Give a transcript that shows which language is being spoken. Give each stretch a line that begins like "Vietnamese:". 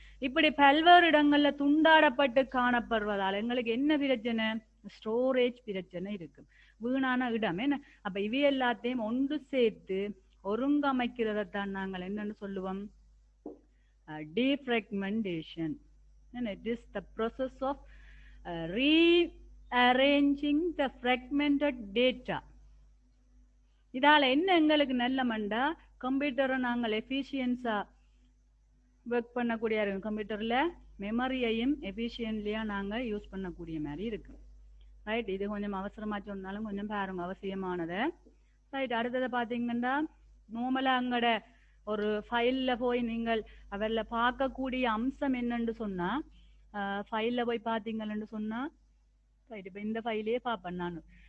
Tamil: இப்படி பல்வேறு இடங்கள்ல துண்டாடப்பட்டு காணப்படுவதால் எங்களுக்கு என்ன பிரச்சனை, ஸ்டோரேஜ் பிரச்சனை இருக்கு, வீணான இடம். என்ன அப்ப இவை எல்லாத்தையும் ஒன்று சேர்த்து ஒருங்கமைக்கிறதான் நாங்கள் என்னன்னு சொல்லுவோம், defragmentation.
English: And it is the process of rearranging the fragmented data.
Tamil: இதால என்ன எங்களுக்கு நல்ல மண்டா, கம்ப்யூட்டரை நாங்கள் எஃபிஷியன்ஸா ஒர்க் பண்ணக்கூடிய கம்ப்யூட்டர்ல மெமரியையும் எஃபிஷியன்ட்லியா நாங்க யூஸ் பண்ணக்கூடிய மாதிரி இருக்கு. ரைட், இது கொஞ்சம் அவசரமா சொன்னாலும் கொஞ்சம் பாருங்க அவசியமானதை. ரைட், அடுத்ததை பாத்தீங்கன்னா நார்மலா அங்கட ஒரு ஃபைல்ல போய் நீங்கள் அவர்ல பார்க்கக்கூடிய அம்சம் என்னன்னு சொன்னா, ஃபைல்ல போய் பாத்தீங்கன்னு சொன்னா, ரைட் இப்ப இந்த ஃபைலே பார்ப்பேன் நான்.